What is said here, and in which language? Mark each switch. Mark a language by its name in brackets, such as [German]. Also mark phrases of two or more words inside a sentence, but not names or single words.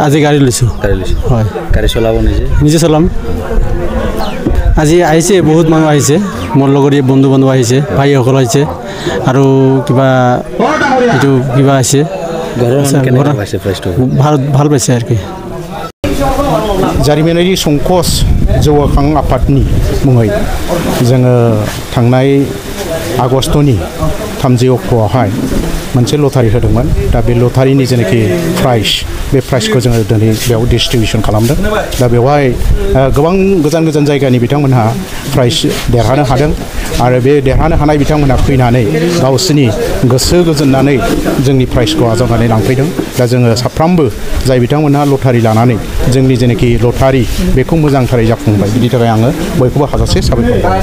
[Assamese] আজি গাড়ী লৈছোঁ হয় গাড়ী চলাব নিজে চলাম আজি আহিছে বহুত মানুহ আহিছে মোৰ লগৰীয়া বন্ধু বান্ধৱ আহিছে ভাইসকল আহিছে আৰু কিবা এইটো কিবা আছে ভাল পাইছে আৰু কি [Bodo] जारिमिनारि संकस जौगाखां आफादनि मुङै जोङो थांनाय आगस्तनि 30 अक्ट'आवहाय मोनसे लटारि होदोंमोन दा बे लटारिनि जेनाखि प्राइज बे प्राइजखौ जोङो दिनै बेयाव डिस्ट्रिबिउसन खालामदों दा बेवहाय गोबां गोजान गोजान जायगानि बिथांमोनहा प्राइज देरहानो हादों आरो बे देरहानो हानाय बिथांमोनहा फैनानै गावसोरनि गोसो गोजोननानै जोंनि प्राइजखौ आजावनानै लांफैदों दा जोङो साफ्रोमबो जाय बिथांमोनहा लटारि लानानै जोंनि जेनाखि लटारि बेखौ मोजांथारै जाफुंबाय बिनि थाखाय आङो बयखौबो हाजासे साबायखर